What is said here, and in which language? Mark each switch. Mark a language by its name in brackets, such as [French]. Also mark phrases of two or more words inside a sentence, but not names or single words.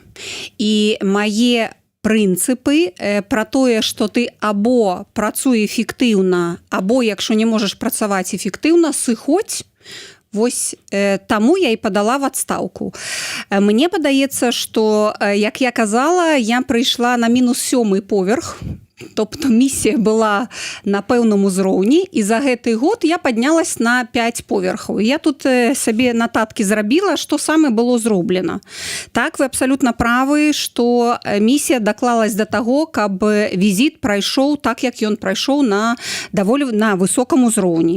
[Belarusian] І мае прынцыпы пра тое, што ты або працуе эфектыўна, або, якщо не можаш працаваць эфектыўна, сыходзь. Вось таму я і падала в адстаўку. Мне падаецца, што, як я казала, я прыйшла на -7 поверх. Тобто місія была на пэўным узроўні, і за гэты год я паднялась на 5 поверхаў. Я тут сабе нататкі зрабіла, што саме было зроблена. Так, вы абсалютна правы, што місія даклалась да таго, каб візіт прайшоў так, як ён прайшоў на высокам узроўні.